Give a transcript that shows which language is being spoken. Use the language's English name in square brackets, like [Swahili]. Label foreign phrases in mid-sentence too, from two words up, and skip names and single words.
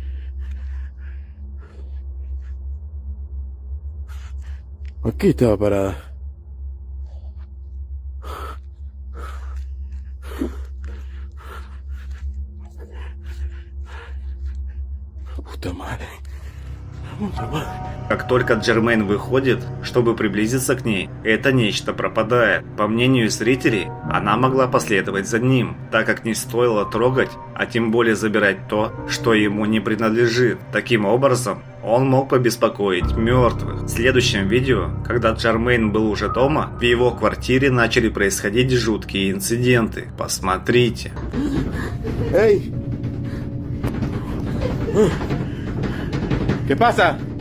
[Spanish] Aquí estaba parada. Puta madre. [Russian] Как только Джермейн выходит, чтобы приблизиться к ней, это нечто пропадает. По мнению зрителей, она могла последовать за ним, так как не стоило трогать, а тем более забирать то, что ему не принадлежит. Таким образом, он мог побеспокоить мертвых. В следующем видео, когда Джермейн был уже дома, в его квартире начали происходить жуткие инциденты. Посмотрите. [Spanish] ¡Ey! ¿Qué pasa?